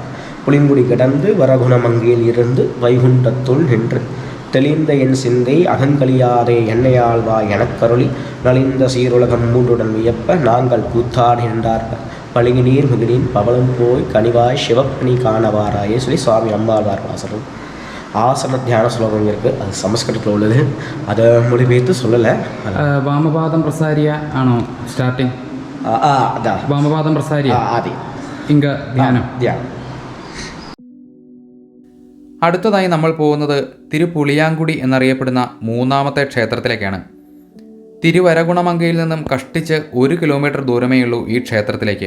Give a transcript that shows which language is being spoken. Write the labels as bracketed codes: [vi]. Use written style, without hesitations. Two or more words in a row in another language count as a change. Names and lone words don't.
[ta] புளிங்குடி கிடந்து வரகுணமங்கையில் இருந்து வைகுண்டத்துள் நின்று தெளிந்த என் சிந்தை அகங்கலியாதே என்னையாழ்வா எனக்கருளி நலிந்த சீருலகம் மூன்றுடன் வியப்ப நாங்கள் கூத்தாடி நின்றார்கள் பழுகி நீர் முகிலின் பவளம் போய் கனிவாய் சிவப்பணி காணவாராயே சொல்லி சுவாமி நம்மாழ்வார் பாசுரம். ஆசன தியான ஸ்லோகம் இருக்குது. அது சமஸ்கிருதத்தில் உள்ளது. அதை மொழிபெயர்த்து சொல்லலை. [ml] വാമപാദം പ്രസാരിയ ആണോ സ്റ്റാർട്ടിങ്? [ta] அதான் [ml] വാമപാദം പ്രസാരിയ ആദ്യം ഇങ്ക ധ്യാനം. ധ്യാനം. അടുത്തതായി നമ്മൾ പോകുന്നത് തിരുപുളിയാങ്കുടി എന്നറിയപ്പെടുന്ന 3ാമത്തെ ക്ഷേത്രത്തിലേക്കാണ്. തിരുവരഗുണമങ്കയിൽ നിന്നും കഷ്ടിച്ച് 1 കിലോമീറ്റർ ദൂരമേയുള്ളൂ ഈ ക്ഷേത്രത്തിലേക്ക്.